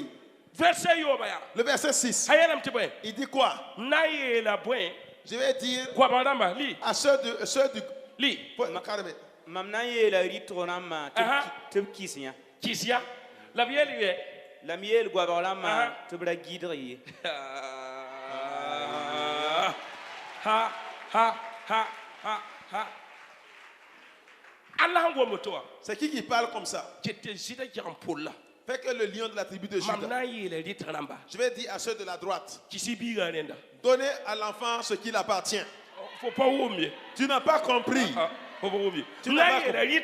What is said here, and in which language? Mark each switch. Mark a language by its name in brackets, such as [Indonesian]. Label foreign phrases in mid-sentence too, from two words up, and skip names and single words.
[French] Le verset 6. Il dit quoi? Je vais dire à ceux du la miel guabalama tubra guidri. Ha. C'est qui parle comme ça? Fait que le lion de la tribu de Juda. Je vais dire à ceux de la droite. Donnez à l'enfant ce qu'il appartient. Tu n'as pas compris. Tu n'as pas compris.